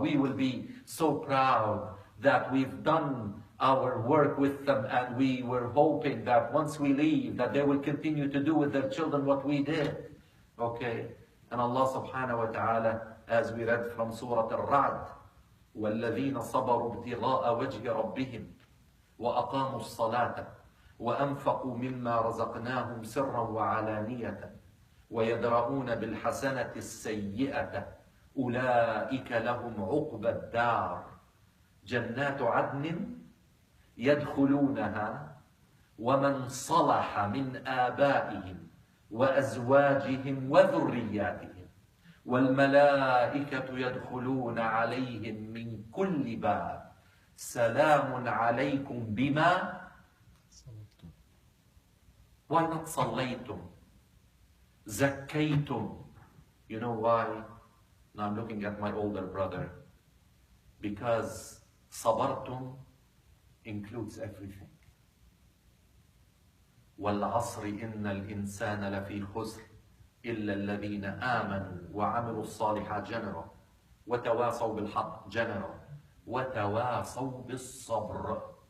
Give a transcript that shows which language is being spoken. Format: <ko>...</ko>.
<en>We will be so proud that we've done our work with them, and we were hoping that once we leave, that they will continue to do with their children what we did. Okay? And Allah subhanahu wa ta'ala, as we read from Surah Al-Ra'd,</en> <ar>والذين صبروا ابتغاء وجه ربهم وأقاموا الصلاة وأنفقوا مما رزقناهم سرا وعلانية ويدرؤون بالحسنة السيئة أولئك لهم عقبى الدار جنات عدن يدخلونها ومن صلح من آبائهم وأزواجهم وذرياتهم والملائكة يدخلون عليهم من كل باب سلام عليكم بما صليتم.</ar> <en>Why not صليتم? زكيتم. You know why? Now I'm looking at my older brother. Because صبرتم includes everything.</en> <ar>والعصر إن الإنسان لفي خسر إلا الذين آمنوا وعملوا الصالحات general وتواصوا بالحق general وتواصوا بالصبر</ar>